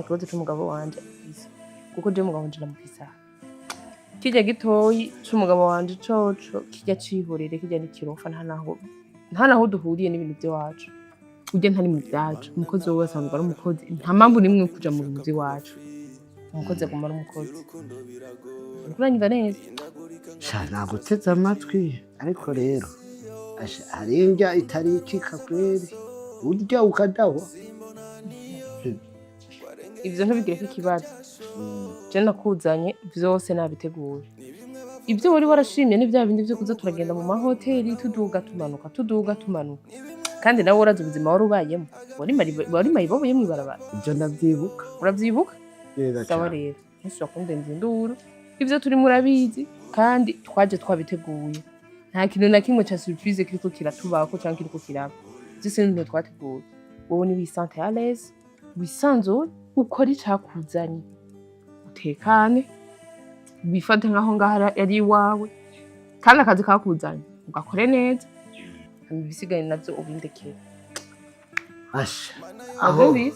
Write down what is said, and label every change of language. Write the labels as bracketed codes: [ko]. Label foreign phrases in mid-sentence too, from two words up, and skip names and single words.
[rn] atakibazo c'umugabo wanje fise kuko je umugabo wanje namufise kijya gitoyi c'umugabo wanje coco kijya cihorere kijya n'ikirofa nta naho duhuriye n'ibintu by'iwacu ujye ntari mu byacu umukozi wese asanzwe ari umukozi nta mpamvu nimwe kuja mu bintu by'iwacu umukozi aguma ari umukozi uranyumva neza sha naguteze amatwi ariko rero hari indya itari ikika kweri urya ukadahwa ivyo ntubigireko ikibazo je nakuzanye vyose nabiteguye ibyo wari warashimye ni bya bindi byo kuza turagenda mu mahoteli tuduga tumanuka kandi nawe urazi ubuzima wari ubayemo wari mayibobo yemwe ibarabara ibyo ndabyibuka urabyibuka sawa rero ntushobora kundenza induru ibyo turi murabizi kandi twaje twabiteguye nta kintu na kimwe cya surprise kiriko kiratubako cyangwa kiriko kiraba byose ni twateguye wowe ni wisante [fr] à l'aise [rn] wisanzure ukora icakuzanye utekane bifate nkaho ngaho yari iwawe kandi akazi kakuzanye ugakore neza ibisigaye navyo ubindekere asha aho